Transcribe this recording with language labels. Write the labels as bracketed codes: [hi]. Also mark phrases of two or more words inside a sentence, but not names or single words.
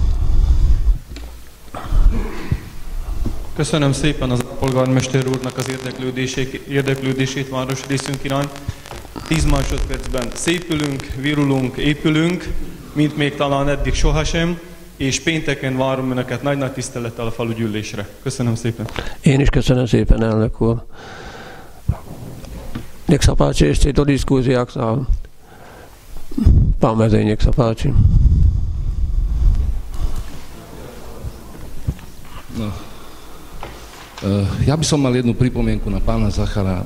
[hu] Köszönöm szépen az polgármester úrnak az érdeklődését város részünk iránt. 10 másodpercben szépülünk, virulunk, épülünk, mint még talán eddig sohasem, és pénteken várom önöket nagy-nagy tisztelettel a falugyűlésre. Köszönöm szépen. Én is köszönöm szépen, elnök úr. [sk] Nech sa páči ešte do diskusie, ak sa... Pán Mezej, nech sa páči. No. Ja by som mal jednu pripomienku na pána Zachara.